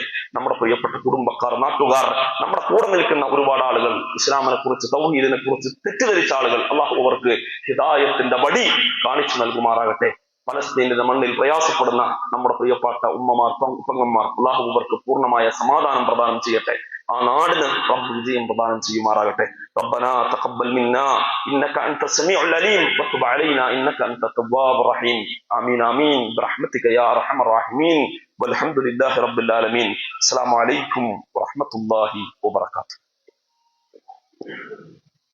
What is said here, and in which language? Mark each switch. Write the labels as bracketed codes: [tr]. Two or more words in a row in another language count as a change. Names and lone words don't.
[ml] നമ്മുടെ പ്രിയപ്പെട്ട കുടുംബക്കാർ, നാട്ടുകാർ, നമ്മുടെ കൂടെ നിൽക്കുന്ന ഒരുപാട് ആളുകൾ, ഇസ്ലാമിനെ കുറിച്ച്, തൗഹീദിനെ കുറിച്ച് തെറ്റിദ്ധരിച്ച ആളുകൾ, അല്ലാഹു അവർക്ക് ഹിദായത്തിന്റെ വഴി കാണിച്ചു നൽകുമാറാകട്ടെ. പലസ്തീനിന്റെ മണ്ണിൽ പ്രയാസപ്പെടുന്ന നമ്മുടെ പ്രിയപ്പെട്ട ഉമ്മമാർ, പെങ്ങന്മാർ, അല്ലാഹു അവർക്ക് പൂർണ്ണമായ സമാധാനം പ്രദാനം ചെയ്യട്ടെ. ആ നാടിന് റബ്ബ് വിജയം പ്രദാനം ചെയ്യുമാറാകട്ടെ. [ar] ربنا تقبل منا انك انت السميع العليم وتب علينا انك انت التواب الرحيم. امين امين برحمتك يا ارحم الراحمين والحمد لله رب العالمين. السلام عليكم ورحمة الله وبركاته.